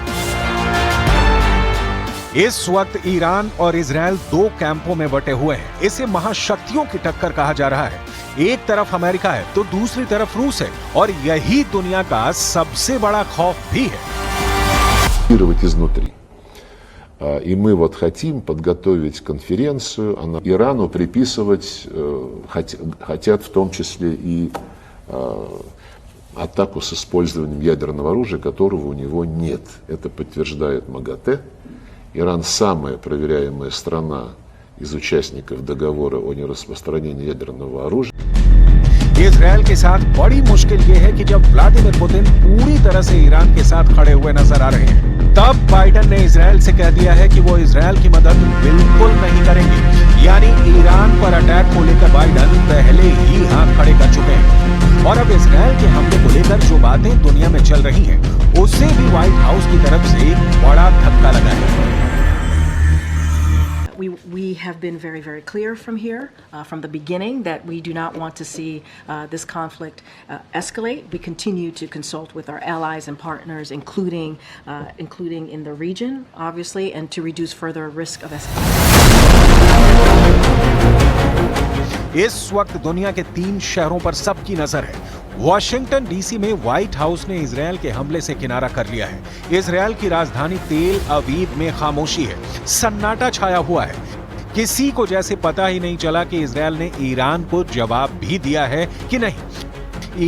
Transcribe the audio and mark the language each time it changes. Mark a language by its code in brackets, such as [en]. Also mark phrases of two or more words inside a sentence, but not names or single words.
[hi] इस वक्त ईरान और इजरायल 2 कैंपों में बटे हुए हैं। इसे महाशक्तियों की टक्कर कहा जा रहा है। एक तरफ अमेरिका है तो दूसरी तरफ रूस है और यही दुनिया का सबसे बड़ा खौफ भी है। [ru] И мы хотим подготовить конференцию, Ирану приписывать, хотят в том числе и атаку с использованием ядерного оружия, которого у него нет. Это подтверждает МАГАТЭ. Иран самая проверяемая страна из участников договора о нераспространении ядерного оружия. [hi] इजरायल के साथ बड़ी मुश्किल यह है कि जब व्लादिमीर पुतिन पूरी तरह से ईरान के साथ खड़े हुए नजर आ रहे हैं, तब बाइडेन ने इजरायल से कह दिया है कि वो इजरायल की मदद बिल्कुल नहीं करेंगे। यानी ईरान पर अटैक को लेकर बाइडेन पहले ही हाथ खड़े कर चुके हैं और अब इजरायल के हमले को लेकर जो बातें दुनिया में चल रही हैं, उससे भी व्हाइट हाउस की तरफ से एक बड़ा धक्का लगा है। [en] We have been very, very clear from here, from the beginning, that we do not want to see this conflict escalate. We continue to consult with our allies and partners, including in the region, obviously, and to reduce further risk of escalation. [hi] इस वक्त दुनिया के 3 शहरों पर सबकी नजर है। वॉशिंगटन डीसी में व्हाइट हाउस ने इजरायल के हमले से किनारा कर लिया है। इजरायल की राजधानी तेल अवीव में खामोशी है, सन्नाटा छाया हुआ है। किसी को जैसे पता ही नहीं चला कि इजरायल ने ईरान को जवाब भी दिया है कि नहीं।